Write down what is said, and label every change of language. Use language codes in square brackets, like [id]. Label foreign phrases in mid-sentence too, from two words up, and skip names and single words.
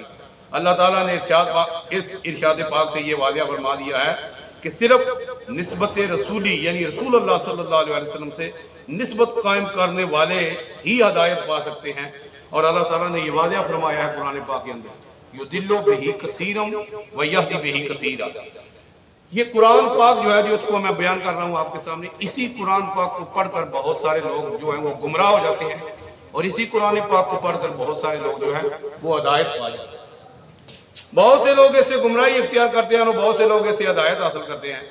[ur] اللہ تعالیٰ نے اس ارشاد پاک سے یہ واضح فرما دیا ہے کہ صرف نسبت رسولی یعنی رسول اللہ [ar] صلی اللہ علیہ وسلم [ur] سے نسبت قائم کرنے والے ہی ہدایت پا سکتے ہیں، اور اللہ تعالیٰ نے یہ واضح فرمایا ہے قرآن پاک کے اندر [ar] یُضِلُّ بِهِ کَثِیرًا وَیَہْدِی بِهِ کَثِیرًا۔ [ur] یہ قرآن پاک جو ہے جو اس کو میں بیان کر رہا ہوں آپ کے سامنے، اسی قرآن پاک کو پڑھ کر بہت سارے لوگ جو ہیں وہ گمراہ ہو جاتے ہیں، اور اسی قرآن پاک کو پڑھ کر بہت سارے لوگ جو ہیں وہ ہدایت پا جاتے ہیں۔ بہت سے لوگ اس سے گمراہی اختیار کرتے ہیں اور بہت سے لوگ اس سے ہدایت حاصل کرتے ہیں۔